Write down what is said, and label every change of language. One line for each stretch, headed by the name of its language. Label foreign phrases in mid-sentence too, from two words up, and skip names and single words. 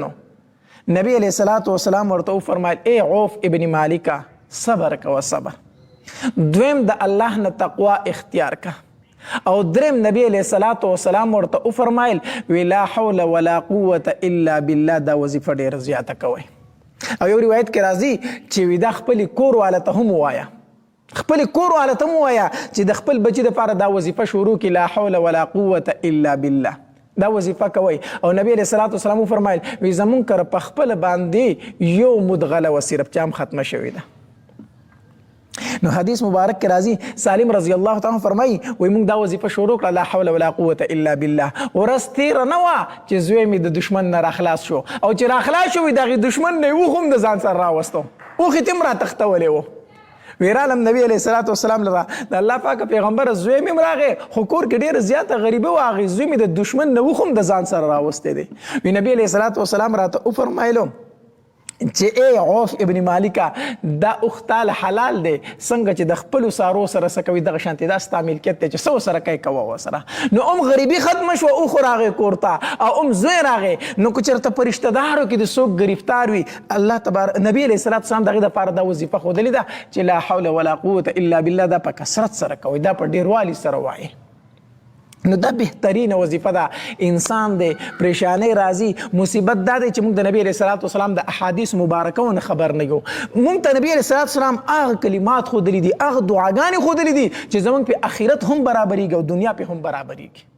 Pashto: نو نبی
Arabic: علیہ الصلوۃ والسلام
Pashto: ورته وفرمایل ای عوف ابن مالکه صبر کوه صبر. دویم د الله نه تقوا اختیار کا. او دریم نبی
Arabic: علیہ الصلوۃ والسلام
Pashto: ورته وفرمایل وی
Arabic: لا حول ولا قوة الا بالله
Pashto: دا وظیفه ډېره زیاته کوئ. او یو روایت کې راځي چې وی دا خپل کور والا ته هم ووایه، خپل کور والا ته هم ووایه چې د خپل بچي دپاره دا وظیفه شروع کړي
Arabic: لا حول ولا قوة الا بالله
Pashto: دا وظیفه کوي. او نبی
Arabic: علیہ الصلوۃ والسلام
Pashto: وفرمایل وی زمونږ کره په خپله باندې یو مدغله و صرف چې هم ختمه شوې ده. نو حدیث مبارک کې راځي سالم
Arabic: رضی الله تعالی
Pashto: فرمایي وای موږ دا وظیفه شروع کړه
Arabic: لا حول ولا قوة الا بالله.
Pashto: ورځ تېره نه وه چې زوی مې د دشمن نه راخلاص شو او چې راخلاص شو د هغې دشمن نه یې اوښ هم د ځان سره راوستو، اوښ یې ته هم راتښتولی و. ویرالم نبی
Arabic: علیہ الصلوۃ والسلام
Pashto: لره د الله پاک پیغمبر زوی مې هم راغی خو کور کې ډېره زیاته غریبي وه، هغې زوی مې د دشمن نه اوښ هم د ځان سره راوستی دی. وی نبی
Arabic: علیہ الصلوۃ والسلام
Pashto: راته وفرمایلو چې ای عوف ابن مالکه دا اوختال حلال دی څنګه چې د خپلو سارو سره څه کوي دغه شانتې دا ستا ملکیت دی چې څه ورسره کوې کوه ورسره. نو هم غریبي ختمه شوه، اوښ راغی کور ته او هم زوی راغی. نو که چېرته په رشته دارو کې د څوک گرفتار وي الله نبی
Arabic: علیہ الصلوۃ والسلام
Pashto: د هغې دپاره دا وظیفه ښودلې ده چې
Arabic: لا حول ولا قوة الا بالله
Pashto: دا په کثرت سره کوئ، دا په ډېروالي سره وایي. نو دا بهترینه وظیفه ده. انسان دی پریشانی راځي مصیبت دا دی چې موږ د نبی
Arabic: علیہ الصلوۃ والسلام
Pashto: د احادیث مبارکو نه خبر نه یو. موږ ته نبی
Arabic: علیہ الصلوۃ والسلام
Pashto: هغه کلمات ښودلي دي، هغه دعاګانې ښودلي دي چې زموږ په آخرت هم برابرېږي او دنیا په هم برابرېږي.